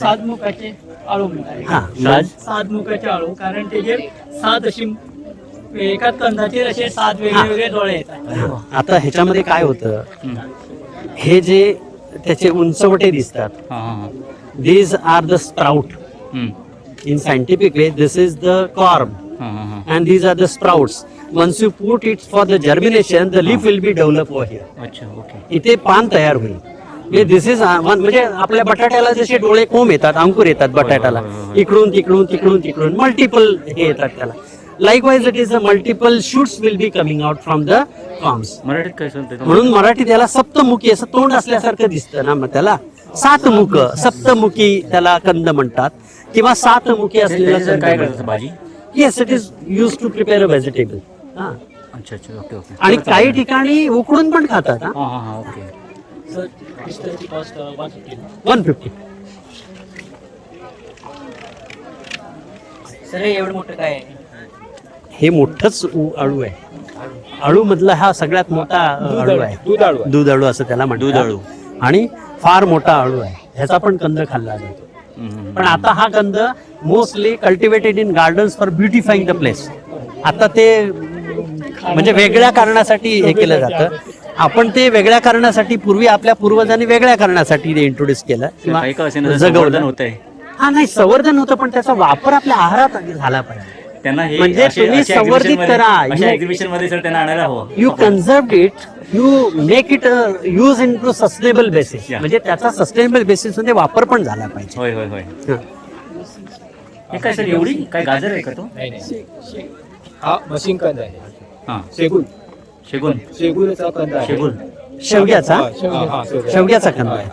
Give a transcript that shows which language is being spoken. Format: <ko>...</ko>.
<mr>सातमुखाचे आळू म्हणतात. हा, सातमुखाचे आळू, कारण त्याचे 7 अशी एकाच कंदाचे असे 7 वेगळे डोळे येतात. आता ह्याच्यामध्ये काय होतं, हे जे त्याचे उंचवटे दिसतात, हां.</mr> <en>these are the sprout. In scientific way, this is the corm, and these are the sprouts. Once you put it for the germination, the leaf will be developed over here.</en> <mr>अच्छा, ओके. इथे पान तयार होईल.</mr> <en>this is</en> <mr>म्हणजे आपल्या बटाट्याला जसे डोळे कोंब येतात, अंकुर येतात बटाट्याला, इकडून मल्टिपल हे येतात त्याला.</mr> <en>Likewise it is a multiple shoots will be coming out from the corms.</en> <mr>मराठीत काय सांगते? म्हणून मराठीत त्याला सप्तमुखी असं तोंड असल्यासारखं दिसतं ना, मग त्याला सातमुख, सप्तमुखी त्याला कंद म्हणतात, किंवा सातमुखी असलेला कंद काय म्हणतात. करतात भाजी?</mr> <en>Yes, it is use to prepare a vegetable.</en> <mr>अच्छा, ओके. आणि काही ठिकाणी उकडून पण खातात. हां, ओके. Sir पिस्ताची cost 150. 150. सर हे एवढं मोठं काय आहे? हे मोठंच आळू आहे. आळू मधला हा सगळ्यात मोठा आळू आहे. दूध आळू असं त्याला म्हणतात. दूध आळू. आणि फार मोठा आळू आहे. ह्याचा पण कंद खाल्ला जातो. पण आता हा कंद</mr> <en>Mostly cultivated in gardens for beautifying the place.</en> <mr>आता ते म्हणजे वेगळ्या कारणासाठी हे केलं जातं. आपण ते वेगळ्या कारणासाठी, पूर्वी आपल्या पूर्वजांनी वेगळ्या कारणासाठी ते इंट्रोड्यूस केलं किंवा काही का असेना जगवलं होतंय. हा, नाही, संवर्धन होतं, पण त्याचा वापर आपल्या आहारात झाला पाहिजे. त्यांना हे म्हणजे तुम्ही संवर्धित करा. एक्झिबिशन मध्ये सर त्यांना आणायला हवं.</mr> <en>You conserve it, you make it use in to sustainable basis.</en> <mr>म्हणजे त्याचा सस्टेनेबल बेसिस मध्ये वापर पण झाला पाहिजे. होय. हा. हे काय सर एवढी काय गाजर आहे का तो? हा मशीन कंद आहे. हां, शेगुन शेगुनचा कंद आहे. शेवग्याचा हा, शेवगा. शेवग्याचा कंद आहे.</mr>